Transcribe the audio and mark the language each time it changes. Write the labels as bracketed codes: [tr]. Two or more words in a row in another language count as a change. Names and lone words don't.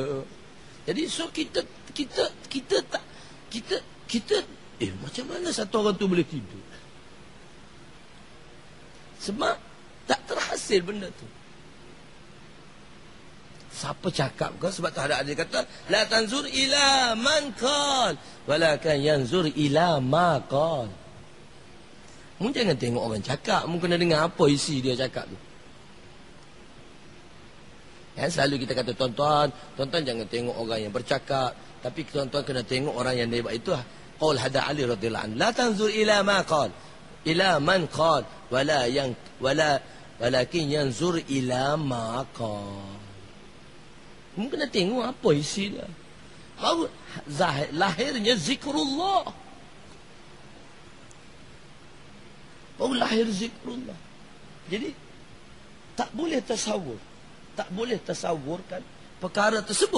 [ms] Jadi so kita macam mana satu orang tu boleh tidur? Sebab tak terhasil benda tu. Siapa cakap ke? Sebab tu ada kata, [ar] لا تنظر إلى من قال، ولكن ينظر إلى ما قال. [ms] Mu jangan tengok orang cakap, mu kena dengar apa isi dia cakap tu. Ya, selalu kita kata, tuan-tuan jangan tengok orang yang bercakap, tapi tuan-tuan kena tengok orang yang hebat. [ar] Itu قول هذا Ali رضي الله عنه، لا تنظر إلى ما قال، إلى من قال، ولكن ينظر إلى ما قال. [ms] Mu kena tengok apa isi dia. Baru lahirnya zikrullah. Baru lahir zikrullah. Jadi tak boleh tasawur. Tak boleh tasawurkan perkara tersebut.